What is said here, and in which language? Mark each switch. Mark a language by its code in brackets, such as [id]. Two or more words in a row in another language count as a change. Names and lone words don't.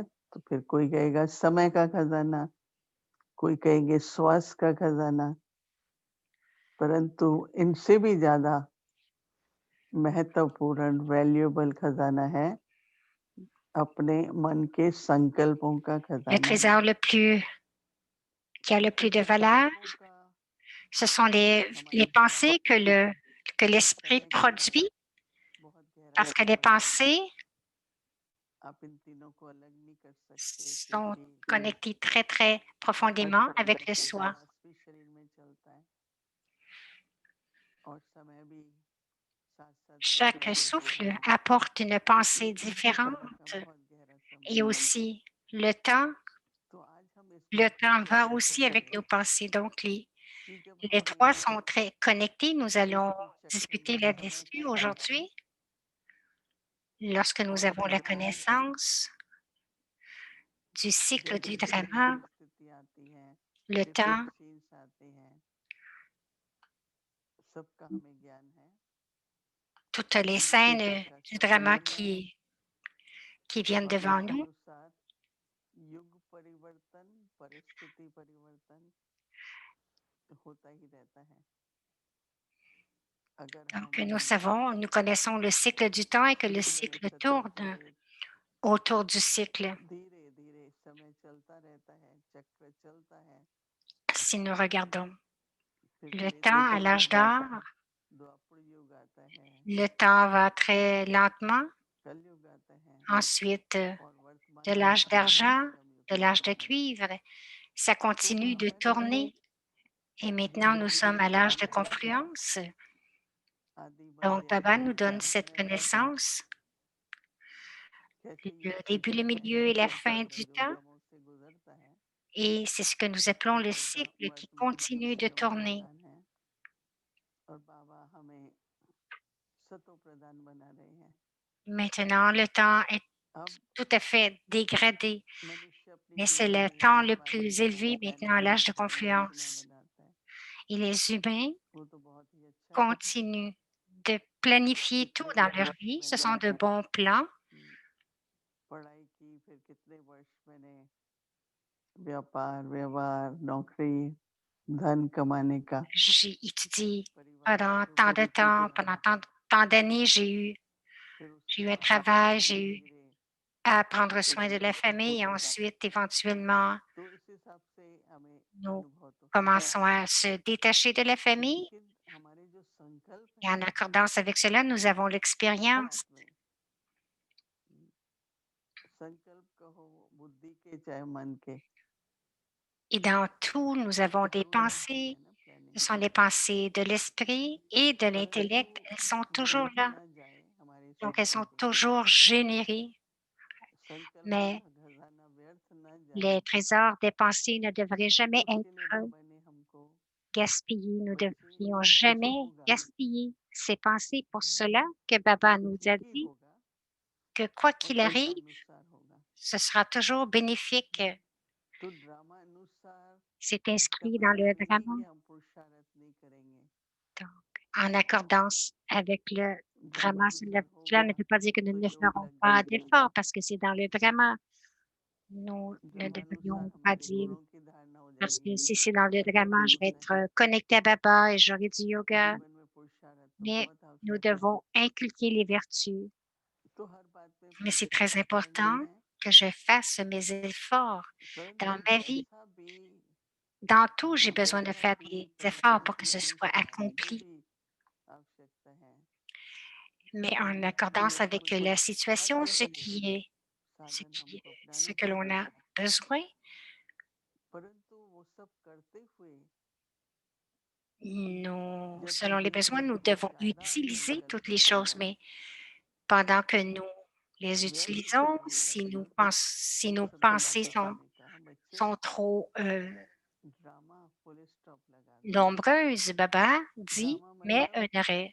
[hi] तो फिर कोई कहेगा समय का खजाना, कोई कहेंगे स्वास्थ्य का खजाना, परंतु इनसे भी ज्यादा महत्वपूर्ण वैल्यूएबल खजाना है अपने मन के संकल्पों का [fr] Le [hi] खजाना। [fr] trésor qui a le plus de valeur, ce sont les pensées que l'esprit produit, parce que les pensées [hi] आप इन तीनों को अलग नहीं कर सकते [fr] sont [hi] क्योंकि [fr] connectées très, très [hi] हर [fr] profondément avec le [hi] संकल्प का [fr] soi. [hi] रस भी शरीर में चलता है और समय भी साथ साथ चलता [fr] Chaque [hi] रहता [fr] souffle [hi] है। [fr] apporte une pensée [hi] इस खजाना का [fr] différente [hi] बहुत गहरा [fr] et [hi] संबंध है। [fr] aussi le temps, [hi] तो आज हम इस [fr] le [hi] बात पे [fr] temps va [hi] चर्चा [fr] aussi avec nos [hi] करेंगे [fr] pensées. Donc, [hi] कि जब [fr] les trois [hi] हमें [fr] sont très connectés. Nous allons [hi] इसकी चक्कर [fr] discuter [hi] में समय [fr] là-dessus [hi] का ज्ञान [fr] aujourd'hui. Lorsque nous [hi] और [fr] avons la [hi] खजाना [fr] connaissance du cycle [hi] जैसे [fr] du [hi] जैसे [fr] drama, [hi] परिस्थिति आती है, [fr] le [hi] डिफरेंट [fr] temps, [hi] सीन्स आते हैं, सबका हमें ज्ञान है। [fr] toutes les [hi] इस [fr] scènes [hi] सृष्टि का [fr] du drama [hi] स्वरूप है [fr] qui viennent [hi] और [fr] devant [hi] इस [fr] nous. [hi] अनुसार युग परिवर्तन, परिस्थिति परिवर्तन होता ही रहता है। अगर [fr] Donc, [hi] हम [fr] nous connaissons le cycle du temps et que le [hi] शीतल [fr] cycle [hi] शतर [fr] tourne [hi] से [fr] autour du cycle. [hi] धीरे धीरे समय चलता रहता है, चक्र चलता है, [fr] Si nous regardons [hi] फिर [fr] le [hi] त्रेता [fr] temps à [hi] युग [fr] l'âge [hi] आता [fr] d'or, [hi] है, द्वापर युग आता है, [fr] le temps va très lentement. [hi] कलयुग आता है [fr] Ensuite, [hi] और [fr] de [hi] वर्तमान युग [fr] l'âge [hi] आता है, [fr] d'argent, [hi] संगम युग [fr] de l'âge [hi] आता [fr] de [hi] है। [fr] cuivre, ça [hi] तो [fr] continue de [hi] मैंने [fr] tourner. Et maintenant, nous [hi] धीरे [fr] sommes [hi] धीरे [fr] à l'âge de [hi] समझा कि [fr] confluence. [hi] आदि [fr] Donc, [hi] मध्य [fr] Baba [hi] अंत [fr] nous [hi] में [fr] donne [hi] कौन [fr] cette [hi] रहता है, [fr] connaissance, [hi] कैसे [fr] le [hi] ये [fr] début, le [hi] चक्र [fr] milieu et la fin [hi] सतत [fr] du temps. [hi] युगमों से गुजरता है [fr] Et c'est ce que nous appelons [hi] और [fr] le cycle qui [hi] वर्तमान में [fr] continue de [hi] संगम [fr] tourner. [hi] प्रधान है और बाबा हमें सतो प्रधान बना रहे हैं। [fr] Maintenant, le temps est [hi] अब [fr] tout à fait dégradé, [hi] मनुष्य अपनी [fr] mais c'est le temps le [hi] जीवनोपाय [fr] plus [hi] में [fr] élevé maintenant à l'âge de [hi] एनिवर्सरी योजना [fr] confluence. [hi] बनाता है, [fr] Et les humains [hi] वो तो बहुत ही अच्छा है [fr] continuent de planifier tout [hi] कितने [fr] dans leur [hi] वर्ष [fr] vie. Ce [hi] मैंने [fr] sont de bons plans. [hi] पढ़ाई की, फिर कितने वर्ष मैंने व्यापार, व्यवहार, नौकरी, धन कमाने का, [fr] J'ai étudié [hi] परिवार [fr] pendant [hi] के [fr] tant [hi] ऊपर [fr] de temps, [hi] किया, [fr] pendant tant d'années, [hi] फिर [fr] j'ai [hi] उसके [fr] eu un [hi] बाद [fr] travail, [hi] धीरे [fr] j'ai eu [hi] धीरे [fr] à prendre [hi] एक [fr] soin de la [hi] निश्चित [fr] famille et [hi] होता है। [fr] ensuite, éventuellement, [hi] तो इस हिसाब से हमें [fr] nous [hi] अनुभव तो होता है, [fr] commençons à se détacher de la famille. [hi] लेकिन हमारे जो संकल्प [fr] Et en [hi] हैं [fr] accordance avec cela, nous avons [hi] हर [fr] l'expérience. [hi] आत्मे संकल्प कहो, बुद्धि के चाहे मन के, [fr] Et dans tout, nous avons [hi] सबके [fr] des [hi] पूरे होते [fr] pensées. [hi] हैं ना [fr] Ce [hi] प्लानिंग [fr] sont [hi] के, [fr] les pensées de l'esprit et de [hi] परंतु [fr] l'intellect. Elles sont toujours [hi] व्यर्थ [fr] là. [hi] न जाए हमारी [fr] Donc, elles sont [hi] संस्कृति, [fr] toujours générées. [hi] संकल्पों [fr] Mais [hi] का खजाना व्यर्थ न जाए, [fr] les trésors des pensées ne devraient jamais [hi] उसके लिए [fr] être [hi] बाबा ने हमको [fr] gaspillés. Nous ne [hi] वैसे [fr] devrions [hi] जैसे [fr] jamais [hi] होगा [fr] gaspiller ces pensées. Pour cela que Baba nous [hi] ठीक [fr] a [hi] ही [fr] dit [hi] होगा [fr] que quoi [hi] और [fr] qu'il arrive, [hi] कर्मानुसार होगा। [fr] ce sera toujours bénéfique. [hi] तो ड्रामा अनुसार [fr] C'est [hi] इसका [fr] inscrit dans [hi] मतलब [fr] le [hi] नहीं [fr] drama. [hi] कि हम पुरुषार्थ नहीं करेंगे, [fr] Donc, en accordance avec le [hi] ड्रामा [fr] drama, [hi] अनुसार [fr] cela [hi] होगा [fr] ne veut pas dire que nous ne [hi] सहयोग [fr] ferons [hi] लग [fr] pas [hi] जाएगी, [fr] d'efforts parce que c'est dans le drama. Nous ne [hi] ड्रामा अनुसार [fr] devrions pas [hi] हमारे [fr] dire [hi] गुणों की धारणा हो [fr] parce que [hi] जाएगी, [fr] si c'est dans le drama, je vais [hi] नहीं, [fr] être connecté à Baba et j'aurai du yoga. [hi] जीवन में पुरुषार्थ तो [fr] Mais [hi] बहुत [fr] nous [hi] आवश्यक है। [fr] devons inculquer les vertus. [hi] तो हर बात में [fr] Mais c'est très [hi] पुरुषार्थ करना [fr] important [hi] है, [fr] que je fasse mes efforts dans [hi] परंतु [fr] ma vie. [hi] जैसा भी [fr] Dans tout, j'ai besoin de faire des efforts pour que ce soit accompli, mais en accordance avec la situation, ce que l'on a besoin, selon les besoins, nous devons utiliser toutes les choses, mais pendant que nous les utilisons, si nos pensées sont trop nombreuses, Baba dit, mets un arrêt.